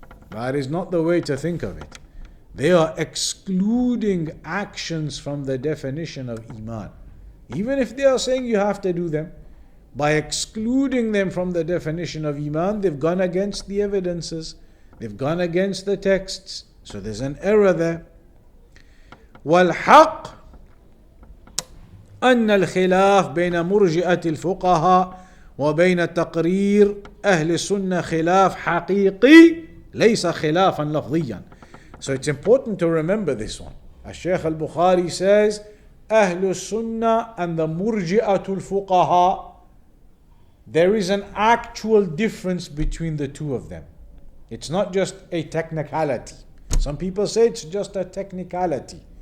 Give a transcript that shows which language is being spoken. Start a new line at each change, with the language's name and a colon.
English: That is not the way to think of it. They are excluding actions from the definition of Iman. Even if they are saying you have to do them, by excluding them from the definition of Iman, they've gone against the evidences, they've gone against the texts. So there's an error there.
Arabic: والحق أن الخلاف بين مرجئة الفقهاء وبين تقرير أهل السنة خلاف حقيقي ليس خلافا لفظيا.
English: So it's important to remember this one. Al-Shaykh al-Bukhari says أهل السنة and the مرجئة الفقهاء, there is an actual difference between the two of them. It's not just a technicality. Some people say it's just a technicality.